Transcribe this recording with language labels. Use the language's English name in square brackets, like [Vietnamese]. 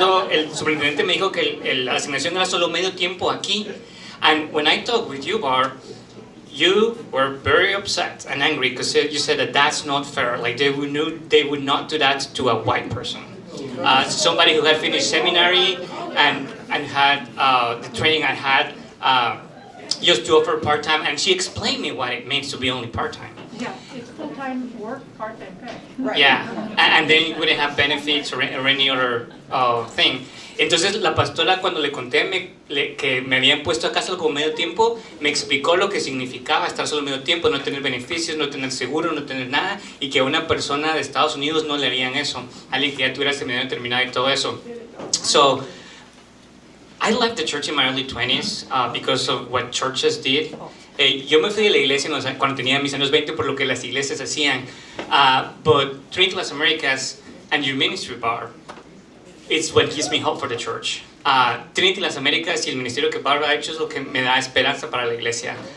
[Spanish] El superintendente me dijo que la asignación era solo medio tiempo aquí. [English] And when I talked with you, Barb, you were very upset and angry because you said that that's not fair. Like they would not do that to a white person. Somebody who had finished seminary and had the training I had just to offer part-time. And she explained me what it means to be only part-time. Yeah, it's full-time work, part-time pay. Right. Yeah, and then you wouldn't have benefits or any other thing. [Spanish] Entonces la pastora cuando le conté que me habían puesto acá solo como medio tiempo, me explicó lo que significaba estar solo medio tiempo, no tener beneficios, no tener seguro, no tener nada, y que a una persona de Estados Unidos no le harían eso, alguien que ya tuviera seminario terminado y todo eso. [English] So, I left the church in my early 20s because of what churches did. [Spanish] Yo me fui de la iglesia cuando tenía mis años 20 por lo que las iglesias hacían. [English] But Trinity Las Americas and your ministry, Barb, it's what gives me hope for the church. [Spanish] Trinity Las Americas y el ministerio que Barb ha hecho es lo que me da esperanza para la iglesia.